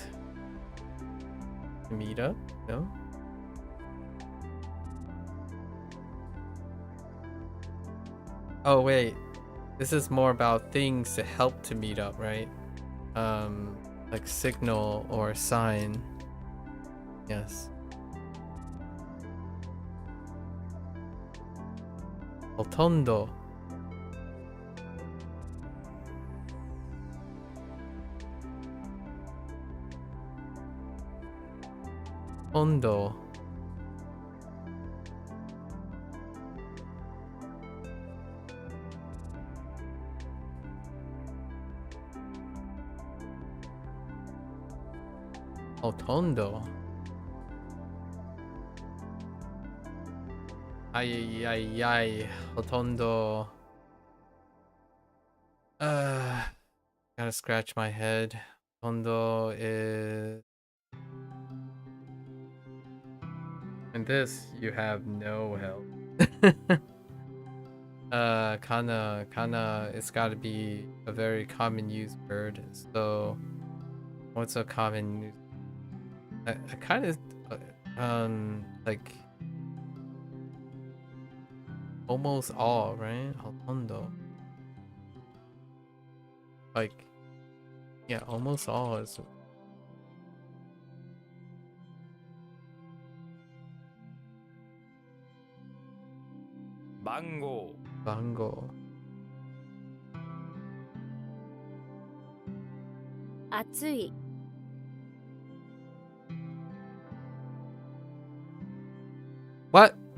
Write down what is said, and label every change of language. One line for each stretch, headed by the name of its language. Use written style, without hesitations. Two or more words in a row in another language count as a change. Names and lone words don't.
English: To meet up? No? Oh wait, this is more about things to help to meet up, right? Like signal or sign. Yes. Hotondo. Hondo. Hotondo. Ay, ay, ay. Hotondo. Gotta scratch my head. Hotondo is... And this, you have no help. Kana, it's gotta be a very common used word. So, what's a common... I kind of, like... almost all, right? Hotondo. Like, yeah, almost all is... Bango. Bango. 暑い What?